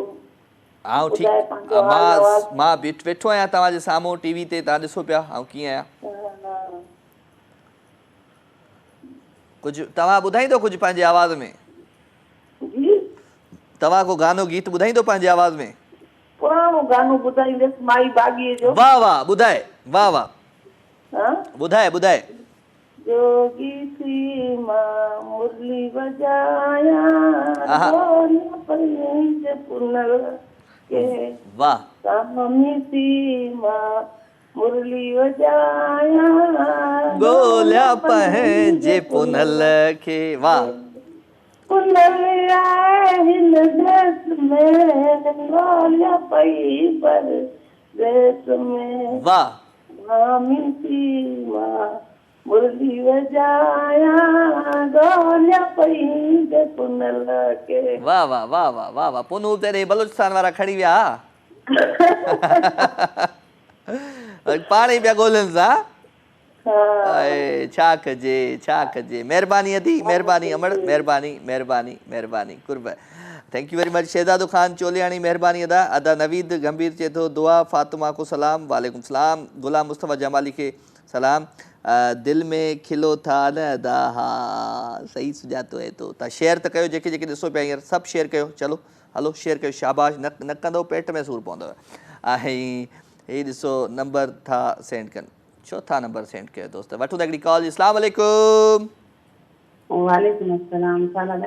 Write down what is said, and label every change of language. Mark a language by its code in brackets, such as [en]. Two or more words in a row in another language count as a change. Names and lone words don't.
[sd] हाँ ठीक मां वेठो आहियां तव्हांजे साम्हूं टीवी ते तव्हां ॾिसो पिया हाँ कीअं आहियां कुछ तव्हां ॿुधाईंदो कुछ पंहिंजे आवाज़ में तव्हां को गानो गीत ॿुधाईंदो पंहिंजे आवाज़ में पुराणो गानो ॿुधाईंदसि माई बाॻीअ जो वाह वाह ॿुधाए वाह वाह ॿुधाए ॿुधाए जोगी थी मां मुरली बजाया पंज पुनर के वाह सामी थी मां मुरली बजाया गोल्या पंहिंजे पुनल के वाह पुनल आए हिन देश में गोल्या पई पर देश में वाह सामी थी मां मुरली बजाया गोल्या पंहिंजे पुनल के वाह वाह वाह वाह वाह वाह पुनू तेरे बलूचिस्तान वारा खणी विया पाण ई पिया ॻोल्हनि था छा कजे महिरबानी अदी महिरबानी अमड़ महिरबानी महिरबानी महिरबानी कुर्ब [en] thank you very much [sd] शहजादो खान चोलियाणी महिरबानी अदा अदा नवीद गंभीर चए थो दुआ फातिमा को सलाम [ar] وعليكم السلام [sd] गुलाम मुस्तफ़ा जमाली के सलाम दिल में खिलो था न अदा हा सही सुञातो है तो तव्हां शेयर त कयो जेके जेके ॾिसो पिया हींअर सभु शेयर कयो चलो हलो शेयर कयो शाबाश न कंदो पेट में सूर पवंदव ऐं ही ॾिसो नंबर था सेंड कनि चौथा नंबर सेंड कयो दोस्त वठो त हिकिड़ी कॉल [ar] السلام عليكم وعليكم السلام [sd] छा हाल आहे